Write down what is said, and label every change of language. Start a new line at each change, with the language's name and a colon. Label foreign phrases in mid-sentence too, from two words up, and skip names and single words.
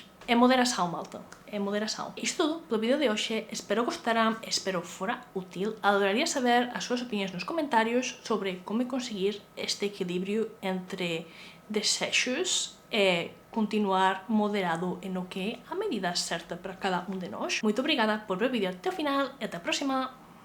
Portuguese: É moderação, malta. É moderação. Isto tudo pelo vídeo de hoxe. Espero gostaram, espero fora útil.
Galician: Adoraría saber as súas opinións nos comentarios sobre como conseguir este equilibrio entre desexos e continuar moderado en o que é a medida certa para cada un de nós.
Portuguese: Muito obrigada por ver o vídeo até o final e até a próxima!